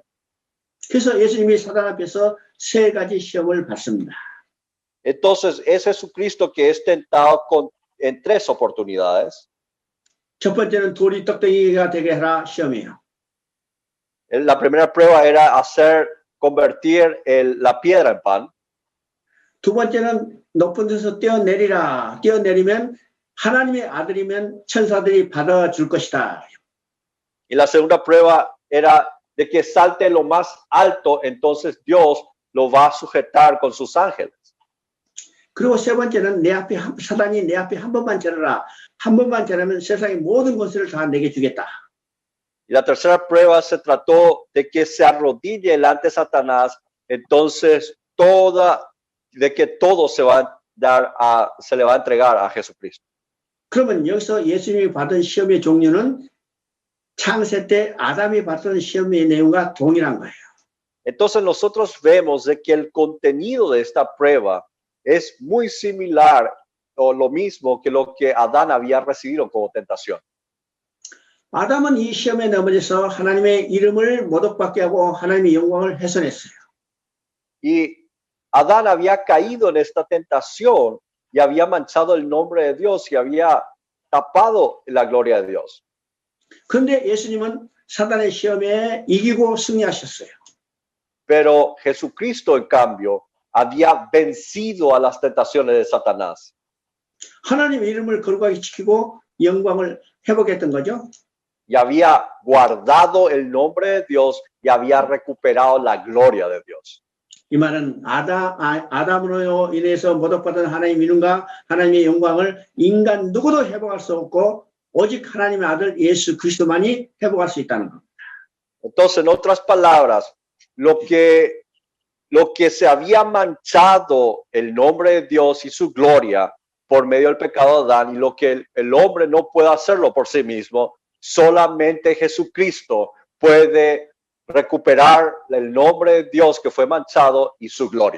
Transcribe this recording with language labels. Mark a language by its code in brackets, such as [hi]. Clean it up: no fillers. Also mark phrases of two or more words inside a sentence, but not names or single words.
[ko] 그래서 예수님이 사단 앞에서 세 가지 시험을 받습니다. [es] Entonces, es Jesucristo que es tentado en tres oportunidades. [ko] 첫 번째는 돌이 떡대기가 되게 하라 시험이에요. [es] La primera prueba era convertir la piedra en pan. [ko] 두 번째는 높은 데서 뛰어내리면 하나님의 아들이면 천사들이 받아줄 것이다. [es] Y la segunda prueba era de que salte lo más alto, entonces Dios lo va a sujetar con sus ángeles. [ko] 그리고 세 번째는 사단이 내 앞에 한 번만 절하라. 한 번만 절하면 세상의 모든 권세를 다 내게 주겠다. [es] Y la tercera prueba se trató de que se arrodille delante de Satanás, entonces de que todo se le va a entregar a Jesucristo. [ko] 그러면 여기서 예수님이 받은 시험의 종류는 창세 때 아담이 받던 시험의 내용과 동일한 거예요. [es] Entonces nosotros vemos de que el contenido de esta prueba es muy similar o lo mismo que lo que Adán había recibido como tentación. [ko] 아담은 이 시험에 넘어져서 하나님의 이름을 모독받게 하고 하나님의 영광을 훼손했어요. [es] Y Adán había caído en esta tentación y había manchado el nombre de Dios y había tapado la gloria de Dios. [ko] 그런데 예수님은 사단의 시험에 이기고 승리하셨어요. [es] Pero Jesucristo, en cambio, había vencido a las tentaciones de Satanás. [ko] 하나님의 이름을 거룩하게 지키고 영광을 회복했던 거죠. [es] Y había guardado el nombre de Dios y había recuperado la gloria de Dios. [ko] 이 말은 아담으로 인해서 모독받은 하나님의 이름과 하나님의 영광을 인간 누구도 회복할 수 없고 오직 하나님의 아들 예수 그리스도만이 회복할 수 있다는 겁니다. [es] Entonces, en otras palabras, lo que se había manchado el nombre de Dios y su gloria por medio del pecado de Adán, y lo que el hombre no puede hacerlo por sí mismo, solamente Jesucristo puede recuperar el nombre de Dios que fue manchado y su gloria.